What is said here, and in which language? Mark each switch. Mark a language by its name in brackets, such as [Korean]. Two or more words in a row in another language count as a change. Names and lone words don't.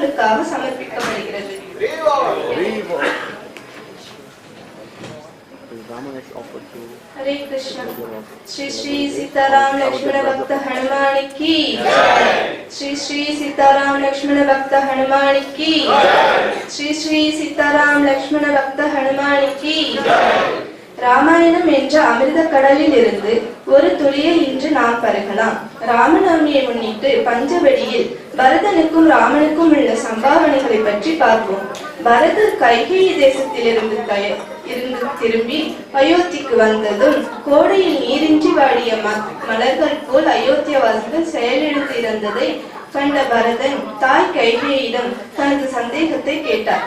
[Tamil] உங்களுக்காக சமர்ப்பிக்கப்படுகிறது. [Hindi] हरे कृष्ण. श्री श्री सीताराम लक्ष्मण भक्त हनुमान की जय. श्री श्री सीताराम लक्ष्मण भक्त हनुमान की जय. श्री श्री सीताराम लक्ष्मण भक्त हनुमान की जय. [Tamil] ராமாயணம் என்ற அமிர்த கடலில் இருந்து ஒரு துளியை இன்று நாம் பருகலாம். ராமநவமியை முன்னிட்டு பஞ்சவடியில் பரதனுக்கும் ராமனுக்கும் உள்ள சம்பாவனைகளை பற்றி பார்ப்போம். பரதர் கைகேயி தேசத்திலிருந்து திரும்பி அயோத்திக்கு வந்ததும் கோடையில் நீரின்றி வாடிய மலர்கள் போல் அயோத்தியவாசிகள் செயலிழந்து இருந்ததை கண்ட பரதன் தாய் கைகேயிடம் தனது சந்தேகத்தை கேட்டார்.